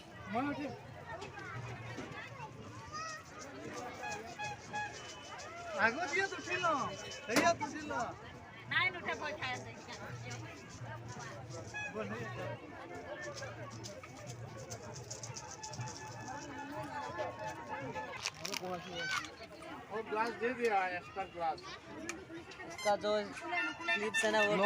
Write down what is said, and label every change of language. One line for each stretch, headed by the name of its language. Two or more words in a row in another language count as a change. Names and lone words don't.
Assamese: আগত উঠিল হেৰিয়াত উঠিল নাই নুঠে ভয় খাই আছে
Hindi: वो ग्लास दे दिया
English: extra glass
Hindi: उसका जो क्लिप्स है ना वो